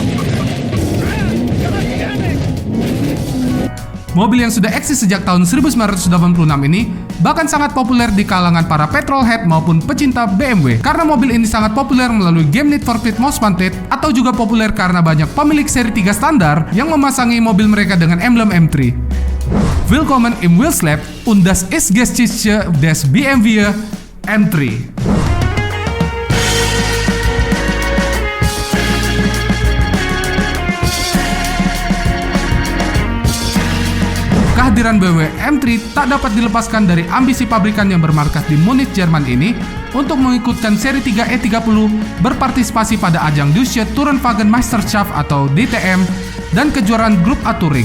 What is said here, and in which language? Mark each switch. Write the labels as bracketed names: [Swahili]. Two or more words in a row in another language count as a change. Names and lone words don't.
[Indonesian] Mobil yang sudah eksis sejak tahun 1986 ini bahkan sangat populer di kalangan para petrolhead maupun pecinta BMW karena mobil ini sangat populer melalui game Need for Speed Most Wanted atau juga populer karena banyak pemilik seri 3 standar yang memasangi mobil mereka dengan emblem M3. [German] Willkommen im Wheelslab und das ist Geschichte des BMW M3. [Indonesian] Kehadiran BMW M3 tak dapat dilepaskan dari ambisi pabrikan yang bermarkas di Munich, Jerman ini untuk mengikutkan seri 3 E30 berpartisipasi pada ajang Deutsche Tourenwagen Meisterschaft atau DTM dan kejuaraan grup A Touring.